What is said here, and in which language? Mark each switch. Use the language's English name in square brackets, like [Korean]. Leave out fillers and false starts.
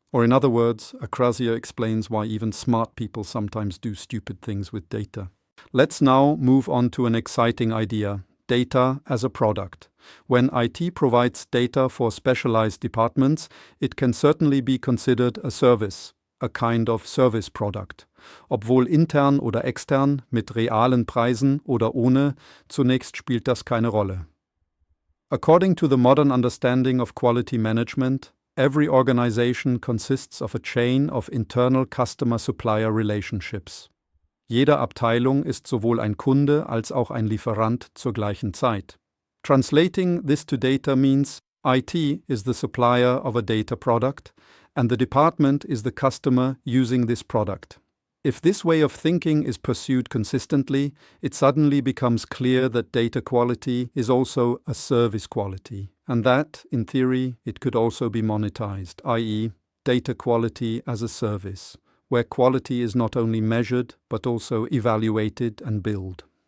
[English] Or in other words, Akrasia explains why even smart people sometimes do stupid things with data. Let's now move on to an exciting idea: data as a product. When IT provides data for specialized departments, it can certainly be considered a service, a kind of service product. [German] Obwohl intern oder extern, mit realen Preisen oder ohne, zunächst spielt das keine Rolle. [English] According to the modern understanding of quality management, every organization consists of a chain of internal customer-supplier relationships. [German] Jede Abteilung ist sowohl ein Kunde als auch ein Lieferant zur gleichen Zeit. [English] Translating this to data means IT is the supplier of a data product, and the department is the customer using this product. If this way of thinking is pursued consistently, it suddenly becomes clear that data quality is also a service quality, and that, in theory, it could also be monetized, i.e., data quality as a service, where quality is not only measured but also evaluated and billed.